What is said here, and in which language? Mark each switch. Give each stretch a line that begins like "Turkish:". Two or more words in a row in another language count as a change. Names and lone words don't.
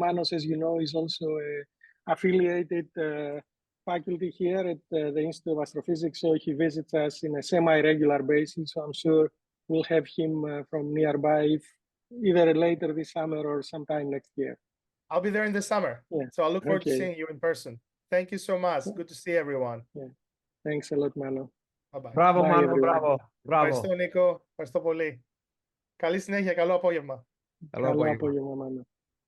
English: Manos, as you know, is also a affiliated faculty here at the Institute of Astrophysics, so he visits us in a semi-regular basis. So I'm sure we'll have him from nearby, either later this summer or sometime next year. I'll be there in the summer. Yeah. So I look forward to seeing you in person. Thank you so much. Good to see everyone. Yeah. Thanks a lot, Mano. Bye-bye. Bravo, Bye, Mano, everyone. bravo, bravo.
Greek: Ευχαριστώ, Νίκο. Ευχαριστώ πολύ. Καλή συνέχεια. Καλό απόγευμα. Καλό Καλό απόγευμα. απόγευμα, Μάνο.